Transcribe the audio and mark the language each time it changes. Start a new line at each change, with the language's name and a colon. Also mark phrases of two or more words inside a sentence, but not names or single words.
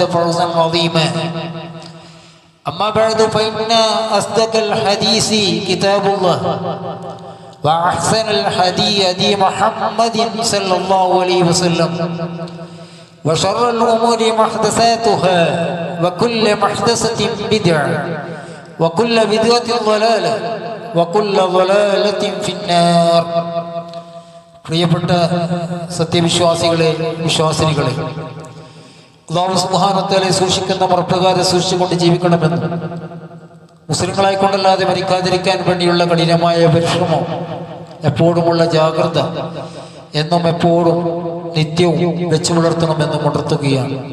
Arabic: فوزا عظيما أما بعد فإن أصدق الحديث كتاب الله وأحسن الهدي محمد صلى الله عليه وسلم وشر الأمور محدثاتها وكل محدثة بدعة وكل بدعة ضلالة وكل ضلالة في النار.
Malayalam: പ്രിയപ്പെട്ട സത്യവിശ്വാസികളെ, വിശ്വാസിനികളെ,
Arabic: الله سبحانه وتعالى
Malayalam: സൂക്ഷിക്കുന്ന മറപ്രകാരം സൂക്ഷിച്ചുകൊണ്ട് ജീവിക്കണമെന്ന്, മുസ്ലിങ്ങളായിക്കൊണ്ടല്ലാതെ മരിക്കാതിരിക്കാൻ വേണ്ടിയുള്ള കഠിനമായ പരിശ്രമം, എപ്പോഴുമുള്ള ജാഗ്രത എന്നും എപ്പോഴും നിത്യവും വെച്ചു പുലർത്തണമെന്ന് ഉണർത്തുകയാണ്.